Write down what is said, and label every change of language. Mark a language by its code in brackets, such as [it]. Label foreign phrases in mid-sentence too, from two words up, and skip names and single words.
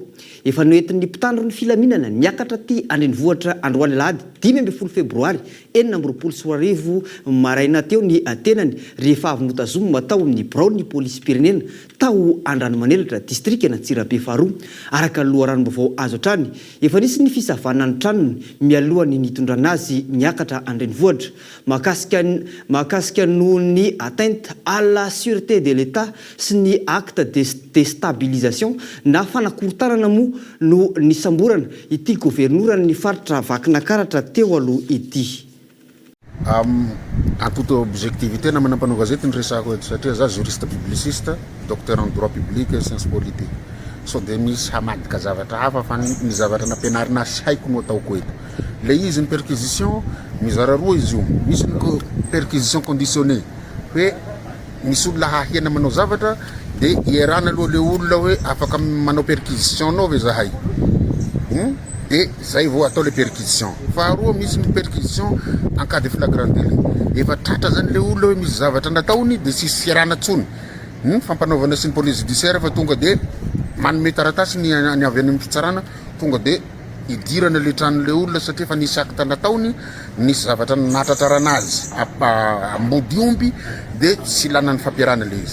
[mg] Efa noentin'ny mpitandro ny filaminana niakatra ty andrenivohitra Androany Alahady 15 febroary 2024 maraina teo ny tenany rehefa avy notazomina tao amin'ny birao ny polisy pirenena tao Andranomanelatra district na Tsirabe faharoa. Araka ny loharanom-baovao azo hatrany efa nisy ny fisavana ny tranony mialohany nitondrana azy niakatra andrenivohitra mahakasika noho ny [fr] atteinte à la sûreté de l'État [mg] sy ny [fr] acte de déstabilisation [mg] na fanakorontanana mo no nisamborana ity gouvernoura ny faritra Vakinakaratra teo aloha ity. [fr] En toute objectivité [mg] na manampanao gazety ny resako eto satria za [fr] juriste publiciste, docteur en droit public et sciences politiques. [mg] So de misy hamadika zavatra hafa fa ny zavatra nampianarina sy haiko no ataoko eto. Le izy ny perquisition mizara roa izy io. Misy ny [fr] perquisition conditionnée [mg] hoe misy olona hahena manao zavatra de ierana aloha le olona hoe afaka manao perquisition anao ve zahay. De zay vao atao le perquisition. Faharoa misy ny [fr] perquisition en cas de flagrant délit. [mg] Efa tratra zany le olona hoe misy zavatra nataony de sisy ierana tsony. Fampanaovana sy ny [fr] police judiciaire [mg] fa tonga de manome taratasy ny avy any amin'ny fitsarana tonga de idirana le tranon'le olona satria fa nisy acte nataony, nisy zavatra natratrarana azy ambody omby de tsy lana ny fampiarana le izy.